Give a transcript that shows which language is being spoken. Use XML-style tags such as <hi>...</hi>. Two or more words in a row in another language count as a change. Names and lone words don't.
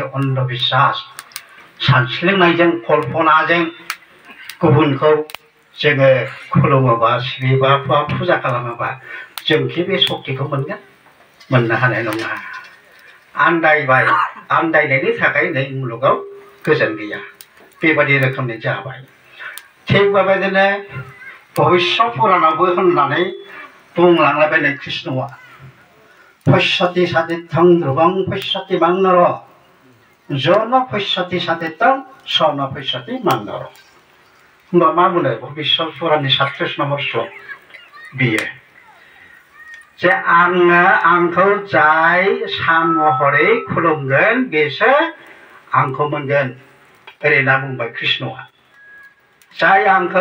<brx>अन्धबिश्वास सानस्लिंनायजों कल्पनाजों गुबुनखौ जोङो खुलुमोबा सिबिबा फुजा खालामोबा जोंखि बे सक्तिखौ मोननो हानाय नङा आन्दायबाय आन्दायनायनि थाखाय नै मुलुगाव गोजोन गैया बेबादि रोखोमनि जाबाय थिग बेबायदिनो भबिष्य पुराणावबो होननानै बुंलांलायबाय नै कृष्णआ</brx> <sa>पश्यति सादित्यं ध्रुवं पश्यति मांनर ज न पश्यति सादित्यं स न पश्यति मांनर</sa> <brx>होमबा मा बुंनो भबिष्य पुराणनि 37 नम्बर श्लोक बियो जे आंखौ जाय सान महरै खुलुमगोन बेसो आंखौ मोनगोन ओरै होनना बुंबाय कृष्णआ जाय आंखौ</brx>